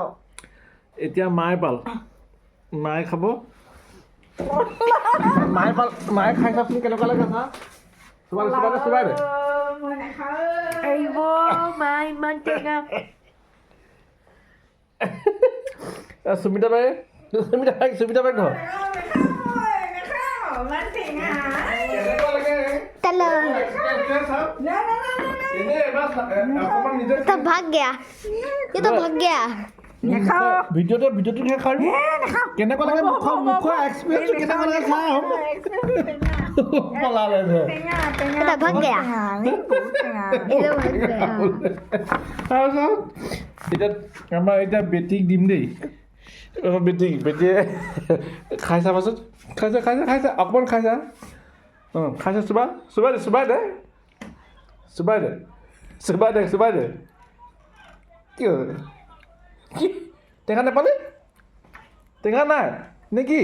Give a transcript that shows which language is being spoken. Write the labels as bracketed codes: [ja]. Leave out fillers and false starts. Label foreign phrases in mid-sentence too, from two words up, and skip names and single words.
[as] এতিয়া মায়ে খাব মায়ে খাই চাওকচোন কেনেকুৱা লাগে চা চুবাই দে সুমিতা বাই ঘৰ [hi] तो भाग गया ये तो भाग गया [as] ভিডিঅ'টো খাই কেনেকুৱা লাগে মুখৰ এক্সপিৰিয়েঞ্চ কেনেকুৱা লাগে চাওঁ পলালে যে [hi] ये तो भाग गया ये तो भाग गया [as] এতিয়া আমাৰ এতিয়া বেটিক দিম দেই বেটিয়ে খাই চাবাচোন খাইছা অকণমান খাইছা খাইছা চুবাই দে কি হ'ল টেঙা নাপালি টেঙা নাই নেকি